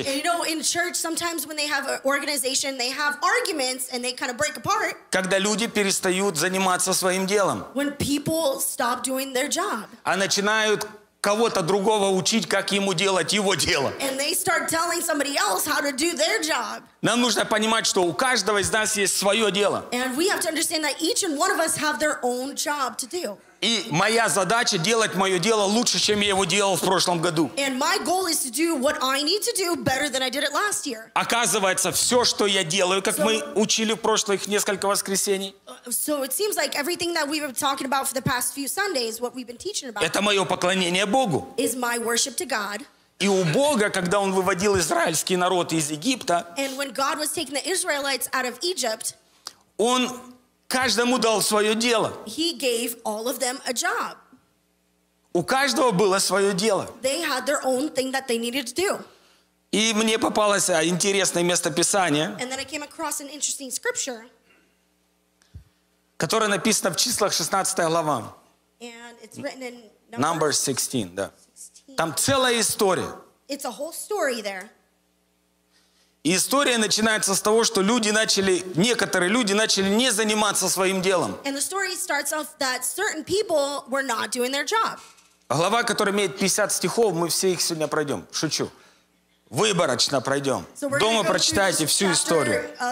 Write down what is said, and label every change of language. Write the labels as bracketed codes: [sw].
[en] You know, in church, sometimes when they have an organization, they have arguments and they kind of break apart. [ru] Когда люди перестают заниматься своим делом. [en] When people stop doing their job. [ru] А начинают кого-то другого учить, как ему делать его дело. [en] And they start telling somebody else how to do their job. [ru] Нам нужно понимать, что у каждого из нас есть свое дело. [en] And we have to understand that each and one of us have their own job to do. [ru] И моя задача делать мое дело лучше, чем я его делал в прошлом году. [en] And my goal is to do what I need to do better than I did it last year. [ru] Оказывается, все, что я делаю, как мы учили в прошлых несколько воскресений. [en] So it seems like everything that we've been talking about for the past few Sundays, what we've been teaching about. [ru] Это мое поклонение Богу. [en] Is my worship to God. [ru] И у Бога, когда Он выводил израильский народ из Египта. [en] And when God was taking the Israelites out of Egypt. [ru] Он каждому дал свое дело. [en] He gave all of them a job. [ru] У каждого было свое дело. [en] They had their own thing that they needed to do. [ru] И мне попалось интересное место Писания. [en] And then I came across an interesting scripture. [ru] которое написано в числах 16 глава. [en] Number 16, да. 16. [ru] Там целая история. [en] It's a whole story there. [ru] И история начинается с того, что люди начали, некоторые люди начали не заниматься своим делом. [en] And the story starts off that certain people were not doing their job. [ru] Глава, которая имеет 50 стихов, мы все их сегодня пройдем. Шучу. Выборочно пройдем. Дома прочитайте всю историю.